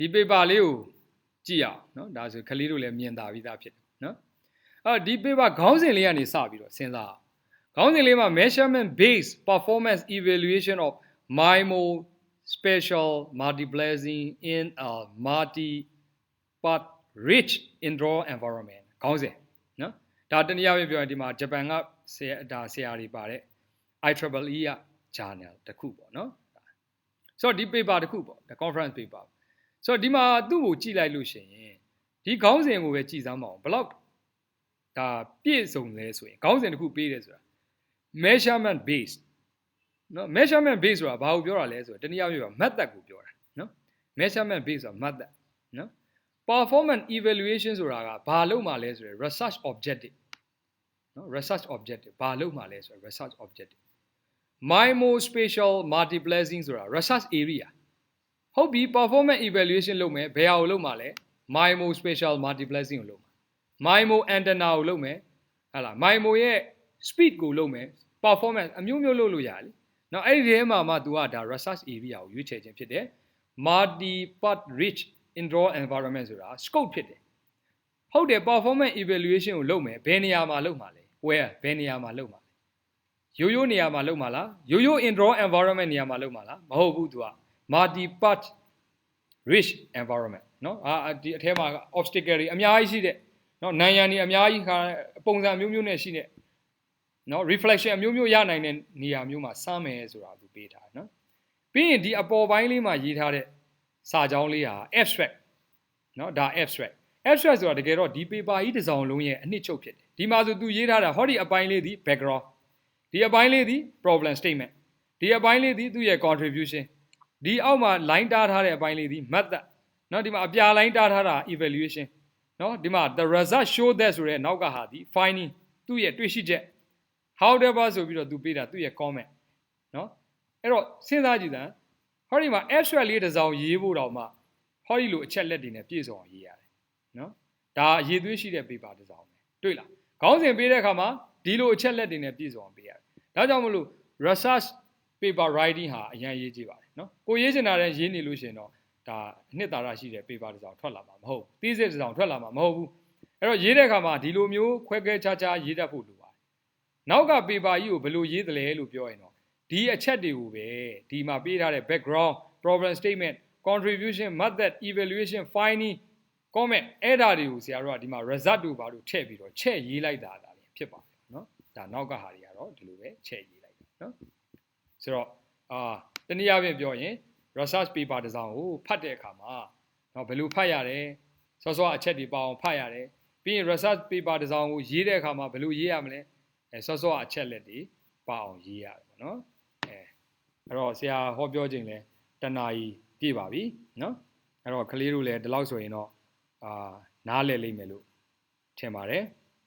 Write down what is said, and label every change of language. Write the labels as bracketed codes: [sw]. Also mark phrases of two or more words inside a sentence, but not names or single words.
[my] ဒီ paper လေးကိုကြည့်အောင်နော်ဒါဆိုခလေးတို့လည်းမြင်သာပြီးသားဖြစ်တယ်နော်ဒီ paper ခေါင်းစဉ်လေးကနေစပြီးတော့စဉ်းစားခေါင်းစဉ်လေးမှာ [en] measurement based performance evaluation of MIMO special multiplexing in a multi-part rich indoor environment [my] ခေါင်းစဉ်နော်ဒါတနည်းအားဖြင့်ပြောရင်ဒီမှာဂျပန်ကဆရာတွေပါတဲ့ IEEE က journal တစ်ခုပေါ့နော်ဆိုတော့ဒီ paper တစ်ခုပေါ့ [en] conference paper [my] ဆိုတော့ဒီမှာသူ့ကိုကြည့်လိုက်လို့ ရှိရင်ဒီခေါင်းစဉ်ကိုပဲကြည့်စမ်းပါအောင်ဘယ်လောက်ဒါပြည့်စုံလဲဆိုရင်ခေါင်းစဉ်တစ်ခုပေးတယ်ဆိုတာ [en] measurement based [my] နော် [en] measurement based [my] ဆိုတာဘာကိုပြောတာလဲဆိုတော့တနည်းအားဖြင့် method ကိုပြောတာနော် [en] measurement based [my] ဆိုတာ method နော် [en] performance evaluation [my] ဆိုတာကဘာလုပ်မှလဲဆိုရင် [en] research objective [my] နော် [en] research objective [my] ဘာလုပ်မှလဲဆိုရင် [en] research objective MIMO spatial multiplexing [my] ဆိုတာ [en] research area [my] ဟုတ်ပြီ [en] performance evaluation [my] လုပ်မယ်ဘယ်ဟာကိုလုပ်မှလဲ [en] MIMO spatial multiplexing [my] ကိုလုပ်မှာ [en] MIMO antenna [my] ကိုလုပ် မယ်ဟာလား MIMO ရဲ့ speed ကိုလုပ်မယ် performance အမျိုးမျိုးလုပ်လို့ရတယ်နော်အဲ့ဒီထဲမှာမှ तू ကဒါ [en] research area [my] ကိုရွေးချယ်ခြင်းဖြစ်တယ် [en] multi part rich indoor environment [my] ဆိုတာ scope ဖြစ်တယ်ဟုတ်တယ် [en] performance evaluation [my] ကိုလုပ်မယ်ဘယ်နေရာမှာလုပ်မှာလဲ where ဘယ်နေရာမှာလုပ်မှာရိုးရိုးနေရာမှာလုပ်မှာလားရိုးရိုး [en] indoor environment [my] နေရာမှာလုပ်မှာလားမဟုတ်ဘူး तू က [en] multi part rich environment [my] နော်ဒီအထဲမှာ obstacle တွေအများကြီးရှိတဲ့နော်နံရံတွေအများကြီးပုံစံမျိုးမျိုးနဲ့ရှိတဲ့နော် reflection အမျိုးမျိုးရနိုင်တဲ့နေရာမျိုးမှာစမ်းမယ်ဆိုတာသူပေးထားတယ်နော်ပြီးရင်ဒီအပေါ်ပိုင်းလေးမှာရေးထားတဲ့စာကြောင်းလေးဟာ abstract နော်ဒါ abstract ဆိုတာတကယ်တော့ဒီ paper ကြီးတစ်စောင်လုံးရဲ့အနှစ်ချုပ်ဖြစ်တယ်ဒီမှာဆိုသူရေးထားတာဟောဒီအပိုင်းလေးဒီ background ဒီအပိုင်းလေးဒီ [en] problem statement [my] ဒီအပိုင်းလေးဒီသူ့ ရဲ့ contribution ဒီအောက်မှာ line တားထားတဲ့အပိုင်းလေးဒီ method နော်ဒီမှာအပြာ line တားထားတာ evaluation နော်ဒီမှာ [en] the result show that [my] ဆိုတဲ့နောက်ကဟာဒီ finding သူ့ရဲ့တွေ့ရှိချက် however ဆိုပြီးတော့သူပေးတာသူ့ရဲ့ comment နော်အဲ့တော့စဉ်းစားကြည့်စမ်းဟောဒီမှာ abstract လေးတစ်စောင်ရေးဖို့တော့မှဟောဒီလိုအချက်လက်တွေနဲ့ပြည့်စုံအောင်ရေးရတယ် နော်ဒါအရေးသွေးရှိတဲ့ paper တစ်စောင်ပဲတွေ့လားခေါင်းစဉ်ပေးတဲ့အခါမှာဒီလိုအချက်လက်တွေနဲ့ပြည့်စုံအောင်ပေးရတယ်ဒါကြောင့်မလို့ [en] research paper writing [my] ဟာအရင်ရေးကြည့်ပါတယ်နော်ကိုရေးချင်တာတဲ့ရေးနေလို့ရှိရင်တော့ဒါအနှစ်သာရရှိတဲ့ paper တစ်စောင် ထွက်လာမှာမဟုတ်ဘူး thesis တစ်စောင်ထွက်လာမှာမဟုတ်ဘူးအဲ့တော့ရေးတဲ့အခါမှာဒီလိုမျိုးခွဲခွဲခြားခြားရေးတတ်ဖို့လိုပါတယ်နောက်က paper ကြီးကိုဘယ်လိုရေးသလဲလို့ပြောရင်တော့ဒီ အချက်တွေကိုပဲဒီမှာပေးထားတဲ့ [en] background problem statement contribution method evaluation finding comment [my] အဲ့ဒါတွေကိုဆရာတို့ကဒီမှာ result တို့ဘာလို့ထည့်ပြီးတော့ ချက်ရေးလိုက်တာလည်းဖြစ်ပါတယ်နော်ဒါနောက်ကဟာတွေကတော့ဒီလိုပဲချက်ရေးလိုက်တယ်နော်ဆို တော့တနည်းအားဖြင့်ပြောရင် [en] research paper [my] တစ်စောင်ကိုဖတ်တဲ့အခါမှာနော်ဘယ်လိုဖတ်ရတယ်စောစောအချက်တွေပါအောင်ဖတ်ရတယ်ပြီးရင် [en] research paper [my] တစ်စောင်ကိုရေးတဲ့အခါမှာဘယ်လိုရေးရမလဲစောစောအချက်လက်တွေပါအောင်ရေးရတယ်ပေါ့နော်အဲ့တော့ဆရာဟောပြောခြင်းလဲတနာကြီးပြည့်ပါပြီနော်အဲ့တော့ကလေးတို့လည်းဒီလောက်ဆိုရင်တော့နားလည်လိမ့်မယ်လို့ထင်ပါတယ်